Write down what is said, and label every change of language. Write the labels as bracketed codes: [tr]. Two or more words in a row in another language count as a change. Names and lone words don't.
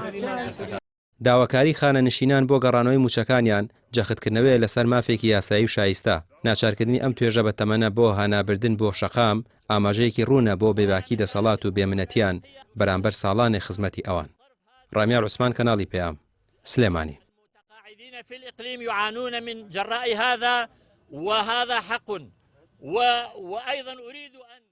[ckb] داواکاری خانەنشینان بۆ گەڕانەوەی موچەکانیان جەختکردنەوەی لەسەر مافێکی یاسایی و شایستە ناچارکردنی ئەم توێژە بە تەمەنە بۆ هانابردن بۆ شەقام ئاماژەیەکی ڕوونە بۆ بێباکی دەسەڵات و بێمنەتیان بەرامبەر ساڵانی خزمەتی ئەوان. ڕامیا عوسمان کەناڵی پێام سلێمانی. [ar] المتقاعدين في الإقليم يعانون من جراء هذا وهذا حق وأيضا أريد أن